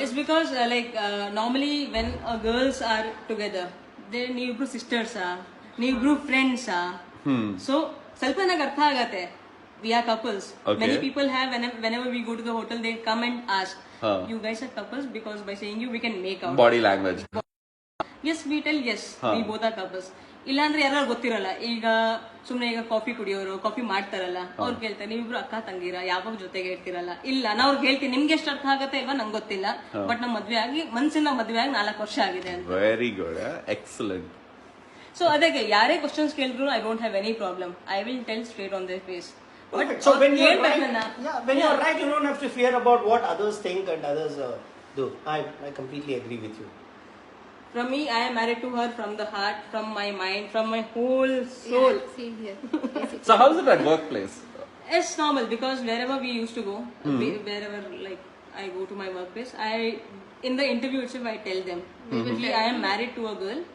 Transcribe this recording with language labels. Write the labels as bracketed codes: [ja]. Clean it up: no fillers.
[en] It's because normally when girls are together, they [kn] ನೀವಿಬ್ರು sisters ನೀವಿಬ್ರು friends so ಸ್ವಲ್ಪ ನನಗೆ ಅರ್ಥ ಆಗತ್ತೆ [en] we are couples. Okay. Many people have whenever we go to the hotel they come and ask you guys are couples because by saying you we can make out. Body language. Yes, we tell yes, we both are couples. [kn] ಇಲ್ಲಾಂದ್ರೆ ಯಾರು ಗೊತ್ತಿರಲ್ಲ ಈಗ ಸುಮ್ನೆ ಈಗ coffee ಕುಡಿಯೋರು coffee ಮಾಡ್ತಾರಲ್ಲ ಅವ್ರು ಕೇಳ್ತಾರೆ ನೀವಿಬ್ರು ಅಕ್ಕ ತಂಗಿರ ಯಾವಾಗ ಜೊತೆಗೆ ಇರ್ತಿರಲ್ಲ ಇಲ್ಲ ನಾ ಅವ್ರಿಗೆ ಹೇಳ್ತೀನಿ ನಿಮ್ಗೆ ಎಷ್ಟು ಅರ್ಥ ಆಗತ್ತೆ ಇಲ್ವಾ ನಂಗೆ ಗೊತ್ತಿಲ್ಲ ಬಟ್ ನಮ್ ಮದ್ವೆ ಆಗಿ ಮನ್ಸಿನ ಮದ್ವೆ ಆಗಿ 4 ವರ್ಷ ಆಗಿದೆ ಅಂತ. [en] Very good. Excellent. [kn] ಸೊ ಅದಕ್ಕೆ ಯಾರೇ ಕ್ವಶನ್ಸ್ ಕೇಳಿದ್ರು [en] I don't have any problem I will tell straight on their face. Perfect. So when you're right, when you're right, you don't have to fear about what others think and others do. I completely agree with you. From me, I am married to her from the heart, from my mind, from my whole soul. Yeah, same here. So how's it at workplace? It's normal because wherever we used to go, wherever like I go to my workplace, in the interview itself I tell them, I am married to a girl.